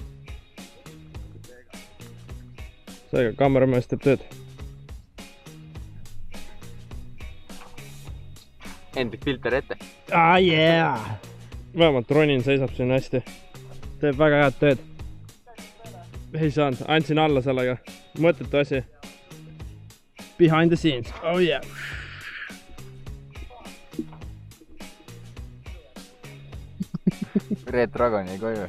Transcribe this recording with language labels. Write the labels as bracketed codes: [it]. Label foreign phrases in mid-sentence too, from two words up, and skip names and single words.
[et] Seega kaameramees teeb tööd. Filter ette. [en] Yeah! [et] Vähemalt Ronin seisab siin hästi. Teeb väga head tööd. Ei saanud, andsin alla sellega. Mõttetu asi. [en] Behind the scenes. Oh yeah! [et] Red Dragon jäi koju.